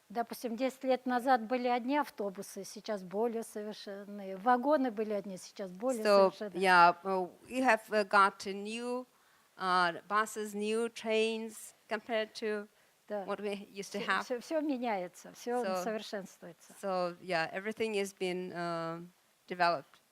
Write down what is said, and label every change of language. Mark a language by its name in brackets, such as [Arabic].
[Russian] Допустим, 10 лет назад были одни автобусы, сейчас более совершенные. Вагоны были одни, сейчас более совершенные. [English] Yeah, we have got new buses, new trains compared to what we used to have. [Russian] Все меняется, все совершенствуется. [English] So yeah, everything has been developed.